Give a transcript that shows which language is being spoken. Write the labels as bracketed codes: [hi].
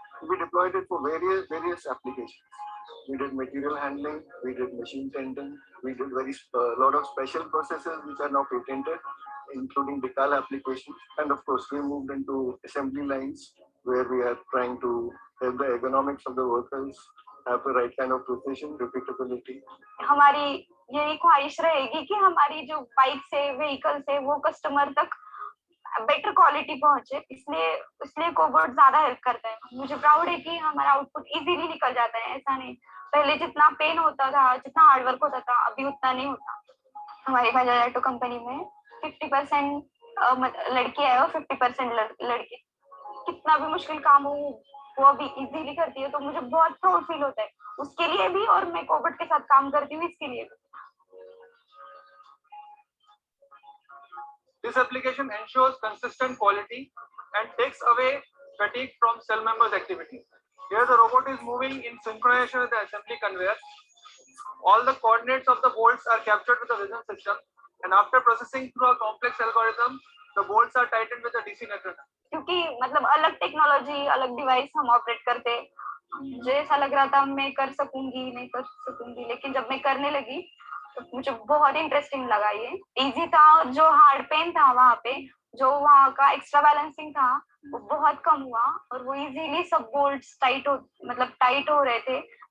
[en] We deployed it for various applications. We did material handling, we did machine tending, we did a lot of special processes which are now patented, including decal applications. And of course, we moved into assembly lines where we are trying to help the ergonomics of the workers have the right kind of precision, repeatability. [hi] हमारी यही ख्वाहिश रहेगी कि हमारी जो bike से vehicle से वो कस्टमर तक बेटर क्वालिटी पहुंचे, इसलिए कोबोट ज्यादा हेल्प करता है. मुझे प्राउड है कि हमारा आउटपुट इजीली निकल जाता है. ऐसा नहीं पहले जितना पेन होता था, जितना हार्ड वर्क होता था, अभी उतना नहीं होता. हमारी बजाज ऑटो कंपनी में 50% लड़की है और 50% लड़के. कितना भी मुश्किल काम हो वो अभी इजीली करती है, तो मुझे बहुत प्राउड फील होता है उसके लिए भी, और मैं कोबोट के साथ काम करती हूँ इसके लिए भी. [en] This application ensures consistent quality and takes away fatigue from cell members' activity. Here the robot is moving in synchronization with the assembly conveyor. All the coordinates of the bolts are captured with the vision system, and after processing through a complex algorithm, the bolts are tightened with a DC nut runner. [hi] क्योंकि मतलब अलग technology, अलग device हम operate करते, मुझे ऐसा लग रहा था मैं कर सकूंगी नहीं कर सकूंगी, लेकिन जब मैं करने लगी तो मुझे बहुत इंटरेस्टिंग लगा. ये इजी था, जो हार्ड पेन था वहां पे, जो वहां का एक्स्ट्रा बैलेंसिंग था वो बहुत कम हुआ, और वो इजीली सब बोल्ट्स टाइट हो रहे थे.